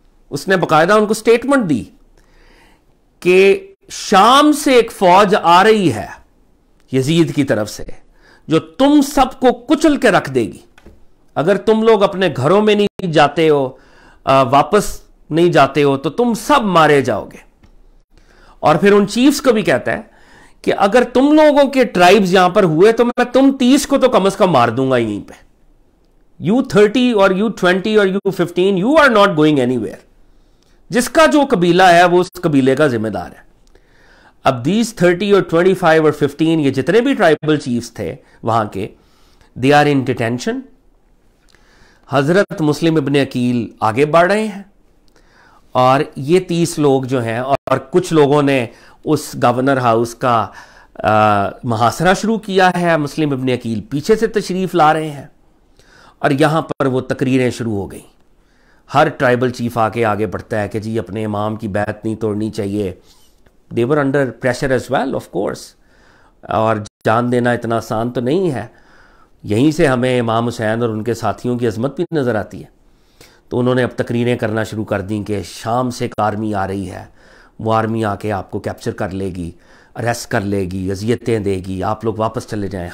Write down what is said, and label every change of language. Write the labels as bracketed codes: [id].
[ur] اس نے باقاعدہ ان کو سٹیٹمنٹ دی کہ شام سے ایک فوج آ رہی ہے یزید کی طرف سے, جو تم سب کو کچل کے رکھ دے گی. اگر تم لوگ اپنے گھروں میں نہیں جاتے ہو, واپس نہیں جاتے ہو, تو تم سب مارے جاؤ گے. اور پھر ان چیفز کو بھی کہتا ہے کہ اگر تم لوگوں کے ٹرائبز یہاں پر ہوئے تو میں تم 30 کو تو کم از کم مار دوں گا یہیں پہ. [en] You 30 اور you 20 اور you 15, you are not going anywhere. [ur] جس کا جو قبیلہ ہے وہ اس قبیلے کا ذمہ دار ہے. اب these 30 اور 25 اور 15 یہ جتنے بھی ٹرائبل چیفز تھے وہاں کے, they are in detention. حضرت مسلم ابن عقیل آگے بڑھ رہے ہیں اور یہ 30 لوگ جو ہیں, اور کچھ لوگوں نے اس گورنر ہاؤس کا محاصرہ شروع کیا ہے. مسلم ابن عقیل پیچھے سے تشریف لا رہے ہیں اور یہاں پر وہ تقریریں شروع ہو گئیں. ہر ٹرائبل چیف آگے بڑھتا ہے کہ جی اپنے امام کی بیعت نہیں توڑنی چاہیے. [en] they were under pressure as well, of course. [ur] اور جان دینا اتنا آسان تو نہیں ہے. یہیں سے ہمیں امام حسین اور ان کے ساتھیوں کی عظمت بھی نظر آتی ہے. تو انہوں نے اب تقریریں کرنا شروع کر دیں کہ شام سے ایک آرمی آ رہی ہے, وہ آرمی آ کے آپ کو کیپچر کر لے گی, اریسٹ کر لے گی, اذیتیں دے گی, آپ لوگ واپس چلے جائیں.